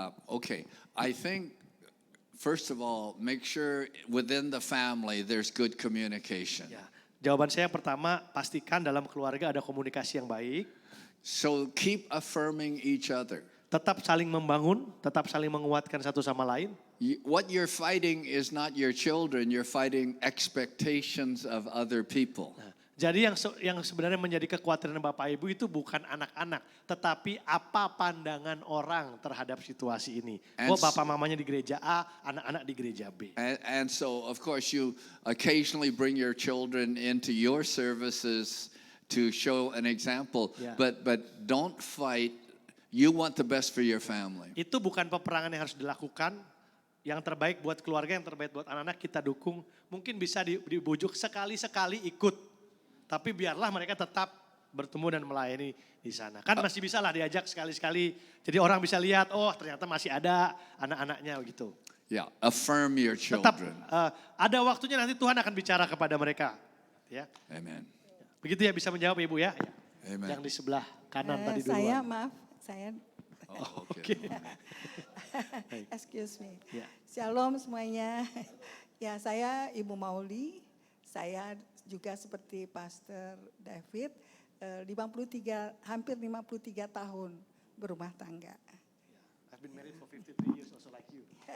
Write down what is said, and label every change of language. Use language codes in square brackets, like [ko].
[en] Okay, I think first of all, make sure within the family there's good communication. [id] Ya, jawaban saya yang pertama, pastikan dalam keluarga ada komunikasi yang baik. [en] So keep affirming each other. [id] Tetap saling membangun, tetap saling menguatkan satu sama lain. [en] What you're fighting is not your children, you're fighting expectations of other people. [id] Jadi yang sebenarnya menjadi kekhawatiran Bapak Ibu itu bukan anak-anak, tetapi apa pandangan orang terhadap situasi ini. [en] And [id] Bapak mamanya di gereja A, anak-anak di gereja B. [en] And so, of course, you occasionally bring your children into your services to show an example, Yeah. but don't fight. You want the best for your family. [id] Itu bukan peperangan yang harus dilakukan. Yang terbaik buat keluarga, yang terbaik buat anak-anak kita dukung. Mungkin bisa dibujuk sekali-sekali ikut. Tapi biarlah mereka tetap bertemu dan melayani di sana. Kan masih bisa lah diajak sekali-sekali. Jadi orang bisa lihat, oh ternyata masih ada anak-anaknya gitu. [en] Yeah, affirm your [id] Tetap [en] children. [id] ada waktunya nanti Tuhan akan bicara kepada mereka. Ya. [en] Amen. [id] Begitu ya bisa menjawab Ibu ya. [en] Amen. [id] Yang di sebelah kanan tadi Saya duluan. maaf, saya [en] Oh, okay. excuse me. [id] Ya. Shalom semuanya. Ya, saya Ibu Mauli. Saya juga seperti Pastor David, hampir 53 tahun berumah tangga. [en] I've been married for 53 years also like you.